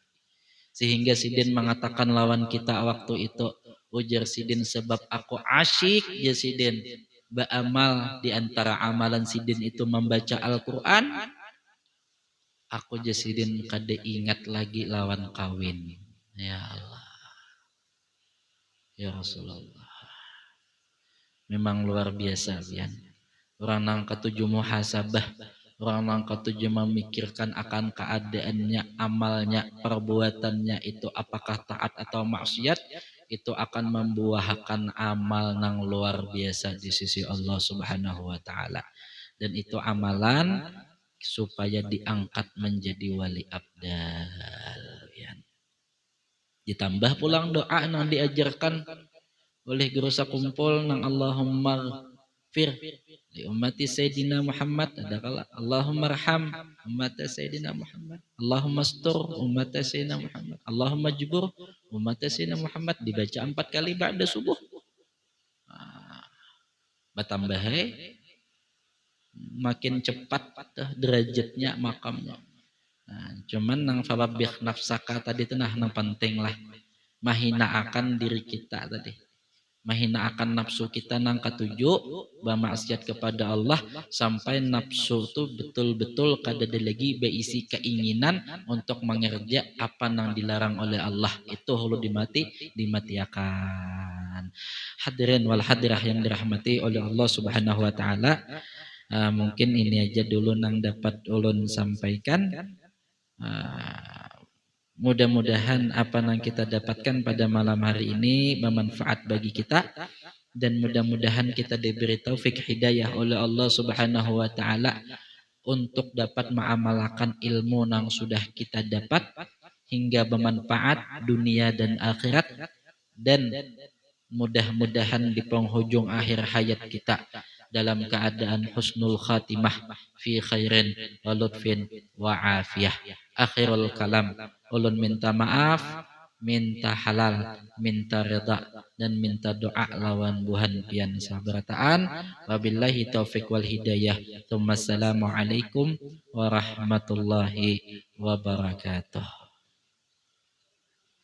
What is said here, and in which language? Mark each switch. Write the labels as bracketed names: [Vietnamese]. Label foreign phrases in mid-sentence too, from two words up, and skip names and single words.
[Banjar] Sehingga sidin mengatakan lawan kita waktu itu, ujar sidin, sebab aku asyik ya sidin beramal, di antara amalan sidin itu membaca Al-Quran. Aku jasidin kada ingat lagi lawan kawin. [Arabic] يا الله، يا رسول الله. [Banjar] Memang luar biasa Bian. [Indonesian] Orang yang ketujuh muhasabah, orang yang ketujuh memikirkan akan keadaannya, amalnya, perbuatannya itu apakah taat atau maksiat, itu akan membuahkan amal yang luar biasa di sisi Allah [Arabic] سبحانه وتعالى. [Indonesian] Dan itu amalan supaya diangkat menjadi wali abdal ya. [Banjar] Ditambah pulang doa yang diajarkan oleh guru sakumpul nang [Arabic] اللهم اغفر لأمة سيدنا محمد, [Banjar] ada kala [Arabic] اللهم ارحم أمة سيدنا محمد، اللهم استر أمة سيدنا محمد، اللهم اجبر أمة سيدنا محمد, [Banjar] dibaca 4 kali ba'da subuh. [Indonesian] Bertambah makin cepat derajatnya makamnya. [Banjar] Nah, cuman nang fababih nafsaka tadi itu nang penting lah. Mahina akan diri kita tadi. Mahina akan nafsu kita nang ketujuh, bermaksiat kepada Allah sampai nafsu itu betul-betul kada ada lagi berisi keinginan untuk mengerja apa nang dilarang oleh Allah. Itu perlu dimatiakan. [Arabic] الحاضرين والحاضرات [Indonesian] yang dirahmati oleh Allah [Arabic] سبحانه وتعالى. [Banjar] Mungkin ini aja dulu nang dapat ulun sampaikan. [Indonesian] Mudah-mudahan apa yang kita dapatkan pada malam hari ini bermanfaat bagi kita, dan mudah-mudahan kita diberi taufik hidayah oleh Allah [Arabic] سبحانه وتعالى [Indonesian] untuk dapat mengamalkan ilmu yang sudah kita dapat hingga bermanfaat dunia dan akhirat, dan mudah-mudahan di penghujung akhir hayat kita dalam keadaan [Arabic] حسن الخاتمة في خير ولطف وعافية. آخر الكلام, [Banjar] ulun minta maaf, minta halal, minta reda, dan minta doa lawan Buhan pian sabarataan. [Arabic] وبالله التوفيق والهداية. السلام عليكم ورحمة الله وبركاته.